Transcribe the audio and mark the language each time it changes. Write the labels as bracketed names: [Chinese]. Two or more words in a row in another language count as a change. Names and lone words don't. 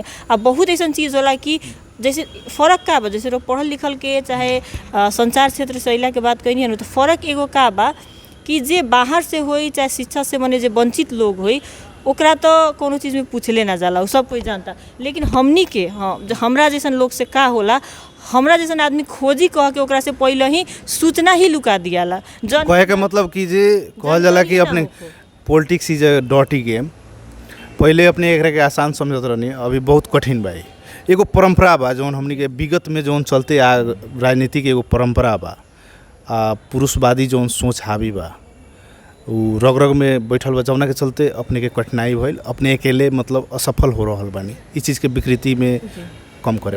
[Bhojpuri] आ बहुत ऐसा चीज़ होला कि जैसे फ़र्क का बा, जैसे पढ़ल लिखल के चाहे संचार क्षेत्र से अइला के बात कही है तो फ़र्क एगो का बा कि जे बाहर से होई चाहे शिक्षा से मने जे वंचित लोग होई ओकरा तो कोनो चीज़ में पूछले ना जाला, सब कोई जानता। लेकिन हमनी के हमरा जैसन लोग से का होला, हमरा जैसन आदमी खोजी कह के ओकरा से पहले ही सूचना ही लुका दियाला। कहे के मतलब कि जे कहल जाला कि अपने [English] politics is a dirty game, [Bhojpuri] पहले अपने एकरा के आसान समझत रहनी, अभी बहुत कठिन बा। एगो परंपरा बा जौन हमनी के विगत में जौन चलते आ राजनीति के एगो परंपरा बा, पुरुषवादी जौन सोच हावी बा उ रग रग में बैठल बा, जौना के चलते अपने के कठिनाई भइल, अपने अकेले मतलब असफल हो रहल बानी इस चीज़ के विकृति में कम करे।